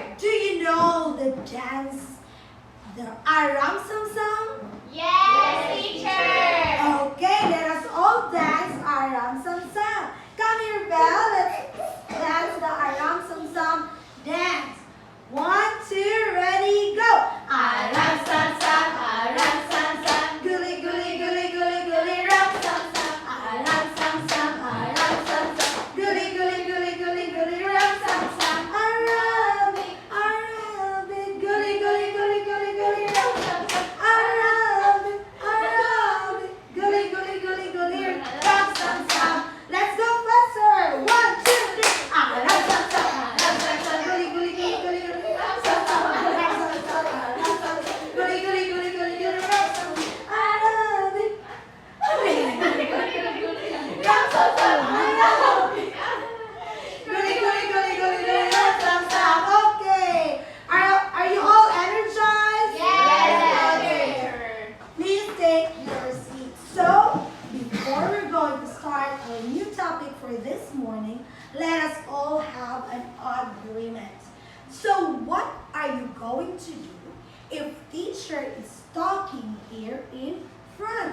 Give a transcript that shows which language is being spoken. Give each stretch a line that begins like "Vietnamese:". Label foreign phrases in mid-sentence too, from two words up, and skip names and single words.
English: Do you know the dance, the Aram Samsam? Yes, teacher. Okay, let us all dance Aram Samsam. Come here, Belle. Let's dance the Aram Samsam dance. 1, 2, ready, go. Aram Samsam, Aram Samsam. Gully, gully, gully, gully, gully, ram Samsam. Aram Samsam, Aram Samsam. Gully, gully, gully, gully, gully, ram Samsam. Arabic, Arabic. Gully, gully, gully, gully, gully, ram Samsam. Arabic, Arabic. Gully, gully, gully, gully, ram Samsam. Let's go faster. 1, 2, 3. Aram Samsam, Aram Samsam. Gully, gully, gully, gully, gully, ram Samsam. Aram Samsam, Aram Samsam. Gully, gully, gully, gully, gully, ram Samsam. Arabic. Ram Samsam, Arabic. Gully, gully, gully, gully, gully, ram Samsam. Okay. Are you all energized? Yes, Okay. teacher. Please take your seats. So, before we're going to start our new topic for this morning, let us all have an agreement. So, what are you going to do if teacher is talking here in front?